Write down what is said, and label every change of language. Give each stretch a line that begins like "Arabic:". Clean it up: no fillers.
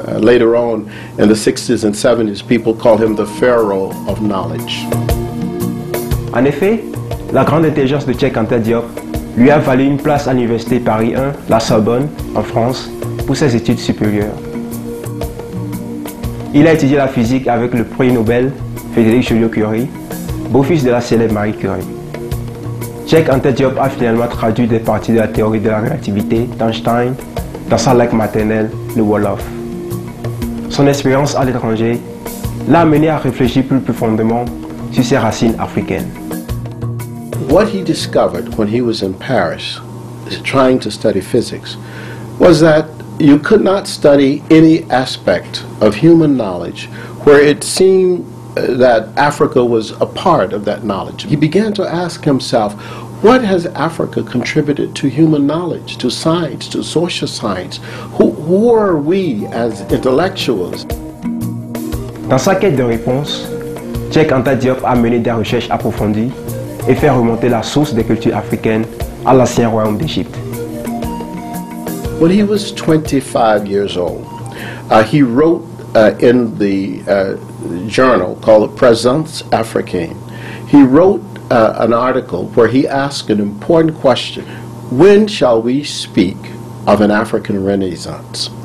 English: Later on in the 60s and 70s, people call him the Pharaoh of knowledge.
French: En effet, la grande intelligence de Cheikh Anta Diop lui a valu une place à l'université Paris 1, la Sorbonne, en France, pour ses études supérieures. Il a étudié la physique avec le prix Nobel Frédéric Joliot-Curie, beau-fils de la célèbre Marie Curie. Cheikh Anta Diop a finalement traduit des parties de la théorie de la relativité d'Einstein dans sa langue maternelle, le Wolof. Son expérience à l'étranger l'a amené à réfléchir plus profondément sur ses racines africaines.
English: What he discovered when he was in Paris, trying to study physics, was that you could not study any aspect of human knowledge where it seemed that Africa was a part of that knowledge. He began to ask himself, what has Africa contributed to human knowledge, to science, to social science? Who are we as intellectuals?
French: Dans sa quête de réponse, Cheikh Anta Diop a mené des recherches approfondies et fait remonter la source des cultures africaines à l'ancien royaume d'Égypte.
English: When he was 25 years old, he wrote in the journal called the Présence Africaine. He wrote an article where he asked an important question: when shall we speak of an African Renaissance?